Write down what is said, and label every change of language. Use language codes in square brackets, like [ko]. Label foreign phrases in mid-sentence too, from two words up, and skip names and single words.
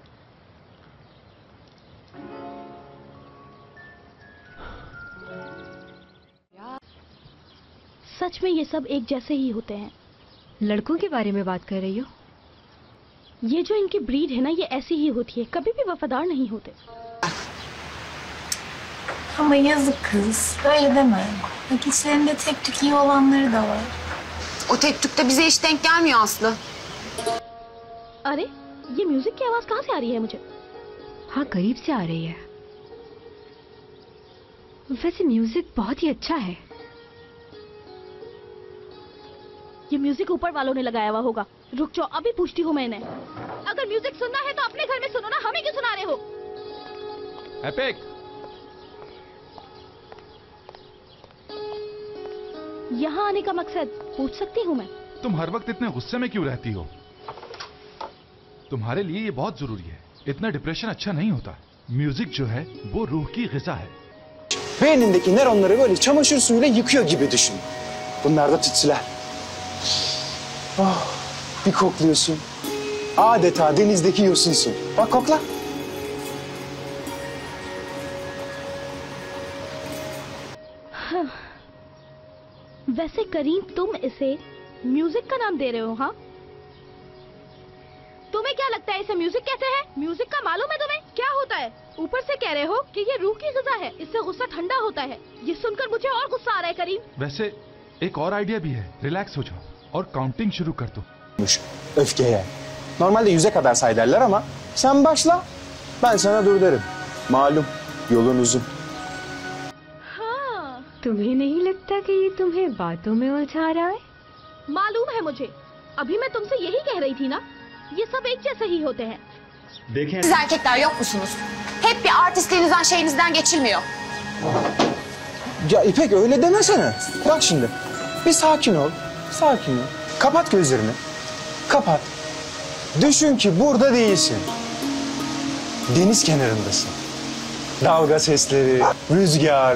[hi] सच में ये सब एक जैसे ही होते हैं। लड़कों के बारे में बात कर रही हो? ये जो इनकी ब्रीड है ना, ये ऐसी ही होती है, कभी भी वफादार नहीं होते। [tr] Ama yazık kız. Öyle deme. Bak içlerinde tek tük iyi olanları da var. O tek tük de bize hiç denk gelmiyor Aslı. [hi] अरे, ये म्यूजिक की आवाज कहाँ से आ रही है मुझे? हाँ, करीब से आ रही है। वैसे म्यूजिक बहुत ही अच्छा है। ये म्यूजिक ऊपर वालों ने लगाया हुआ होगा। रुक जाओ, अभी पूछती हूँ मैं इन्हें। अगर म्यूजिक सुनना है तो अपने घर में सुनो ना, हमें क्यों सुना रहे हो? एपिक, यहाँ आने का मकसद पूछ सकती हूँ मैं? तुम हर वक्त इतने गुस्से में क्यों रहती हो? तुम्हारे लिए ये बहुत जरूरी है। इतना डिप्रेशन अच्छा नहीं होता। म्यूजिक जो है वो रूह की ग़िज़ा है। [tr] Beynindeki nöronları böyle çamaşır suyuyla yıkıyor gibi düşün. Bunlar da tütsüler. Oh, bir kokluyorsun. Adeta denizdeki yosunsun. Bak kokla. [hi] वैसे करीम, तुम इसे म्यूजिक का नाम दे रहे हो? हाँ, तुम्हें क्या लगता है इसे म्यूजिक कहते हैं? म्यूजिक का मालूम है तुम्हें क्या होता है? ऊपर से कह रहे हो कि ये रूह की ग़िज़ा है, इससे गुस्सा ठंडा होता है। ये सुनकर मुझे और गुस्सा आ रहा है करीम। वैसे एक और आइडिया भी है, रिलैक्स हो जाओ और काउंटिंग शुरू कर दो। [tr] Öfkeye. Normalde 100'e kadar say derler ama sen başla, ben sana dur derim. Malum, yolun uzun. [hi] हाँ, तुम्हें नहीं लगता कि ये तुम्हें बातों में उलझा रहा है? मालूम है मुझे। अभी मैं तुमसे यही कह रही थी ना, ये सब एक जैसे ही होते हैं। देखें, [tr] Siz erkekler yok musunuz? Hep bir artistliğinizden şeyinizden geçilmiyor. Ya İpek öyle demesene. Bak şimdi, bir sakin ol, sakin ol. Kapat gözlerini, kapat. Düşün ki burada değilsin. Deniz kenarındasın. Dalga sesleri, rüzgar.